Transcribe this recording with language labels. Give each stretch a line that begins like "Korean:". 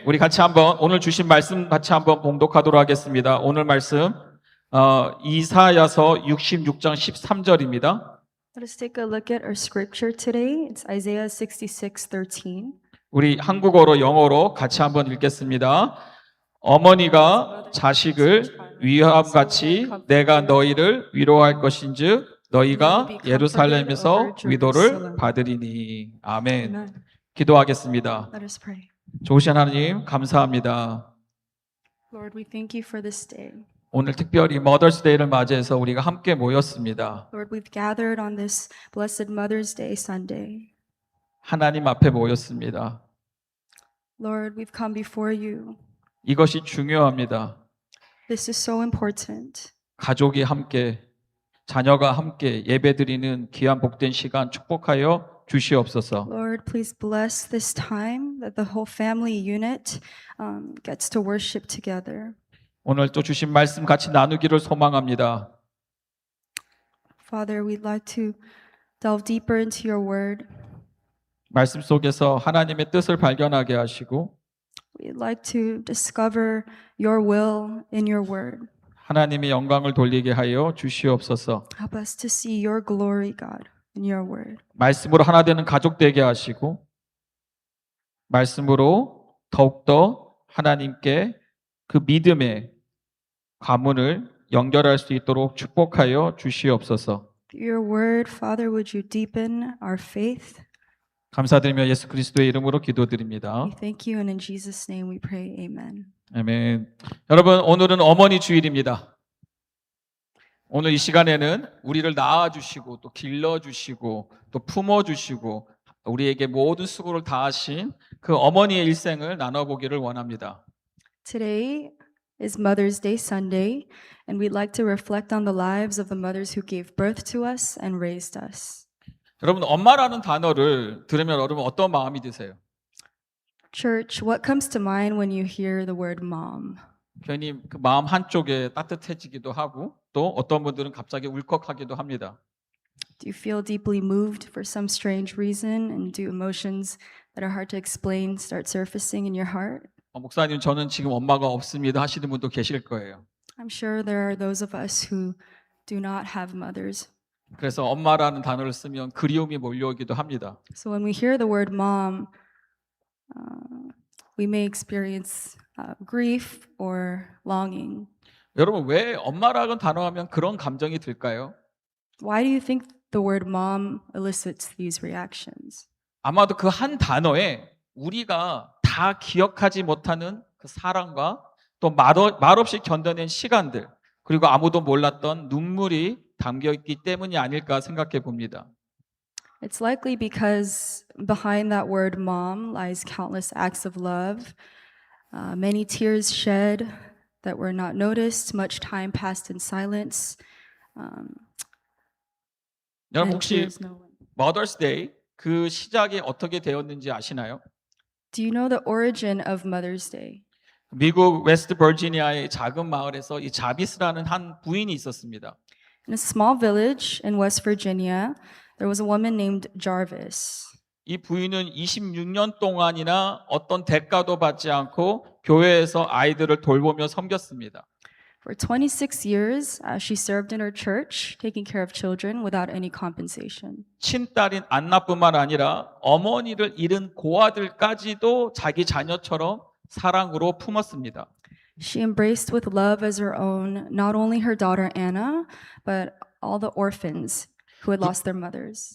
Korean: 우리 같이 한번 오늘 주신 말씀 같이 한번 봉독하도록 하겠습니다. 오늘 말씀 이사야서 66장 13절입니다.
English: Let us take a look at our scripture today. It's Isaiah 66:13.
Korean: 우리 한국어로 영어로 같이 한번 읽겠습니다. 어머니가 자식을 위함같이 내가 너희를 위로할 것인즉 너희가 예루살렘에서 위로를 받으리니. 아멘.
English: Amen.
Korean: 기도하겠습니다.
English: Let us pray.
Korean: 좋으신 하나님 감사합니다.
English: Lord, we thank you for this day.
Korean: 오늘 특별히 머더스데이를 맞이해서 우리가 함께 모였습니다.
English: Lord, we've gathered on this blessed Mother's Day Sunday.
Korean: 하나님 앞에 모였습니다.
English: Lord, we've come before you.
Korean: 이것이 중요합니다.
English: This is so important.
Korean: 가족이 함께, 자녀가 함께 예배드리는 귀한 복된 시간 축복하여 주시옵소서.
English: Lord, please bless this time that the whole family unit gets to worship together.
Korean: 오늘 또 주신 말씀 같이 나누기를 소망합니다.
English: Father, we'd like to delve deeper into your word.
Korean: 말씀 속에서 하나님의 뜻을 발견하게 하시고
English: We'd like to discover your will in your word.
Korean: 하나님의 영광을 돌리게 하여 주시옵소서.
English: Help us to see your glory, God, in your word.
Korean: 말씀으로 하나 되는 가족 되게 하시고 말씀으로 더욱더 하나님께 그 믿음의 가문을 연결할 수 있도록 축복하여 주시옵소서.
English: Through your word, Father, would you deepen our faith?
Korean: 감사드리며 예수 그리스도의 이름으로 기도드립니다.
English: We thank you, and in Jesus' name we pray. Amen.
Korean: 아멘. 여러분, 오늘은 어머니 주일입니다. 오늘 이 시간에는 우리를 낳아주시고 또 길러주시고 또 품어주시고 우리에게 모든 수고를 다하신 그 어머니의 일생을 나눠보기를 원합니다.
English: Today is Mother's Day Sunday, and we'd like to reflect on the lives of the mothers who gave birth to us and raised us.
Korean: 여러분, 엄마라는 단어를 들으면 여러분 어떤 마음이 드세요?
English: Church, what comes to mind when you hear the word mom?
Korean: 괜히 그 마음 한쪽에 따뜻해지기도 하고 또 어떤 분들은 갑자기 울컥하기도 합니다.
English: Do you feel deeply moved for some strange reason, and do emotions that are hard to explain start surfacing in your heart?
Korean: 목사님, 저는 지금 엄마가 없습니다 하시는 분도 계실 거예요.
English: I'm sure there are those of us who do not have mothers.
Korean: 그래서 엄마라는 단어를 쓰면 그리움이 몰려오기도 합니다.
English: So when we hear the word mom, we may experience grief or longing.
Korean: 여러분, 왜 엄마라는 단어 하면 그런 감정이 들까요?
English: Why do you think the word mom elicits these reactions?
Korean: 아마도 그 한 단어에 우리가 다 기억하지 못하는 그 사랑과 또 말없이 견뎌낸 시간들, 그리고 아무도 몰랐던 눈물이 담겨있기 때문이 아닐까 생각해 봅니다.
English: It's likely because behind that word mom lies countless acts of love, many tears shed that were not noticed, much time passed in silence.
Korean: 여러분,
English: and
Korean: 혹시
English: tears no one.
Korean: Mother's Day 그 시작이 어떻게 되었는지 아시나요?
English: Do you know the origin of Mother's Day?
Korean: 미국 웨스트 버지니아의 작은 마을에서 이 자비스라는 한 부인이 있었습니다.
English: In a small village in West Virginia, there was a woman named Jarvis.
Korean: 이 부인은 26년 동안이나 어떤 대가도 받지 않고 교회에서 아이들을 돌보며 섬겼습니다.
English: For 26 years, she served in her church, taking care of children without any compensation.
Korean: 친딸인 안나뿐만 아니라 어머니를 잃은 고아들까지도 자기 자녀처럼 사랑으로 품었습니다.
English: She embraced with love as her own not only her daughter Anna, but all the orphans who had lost their mothers.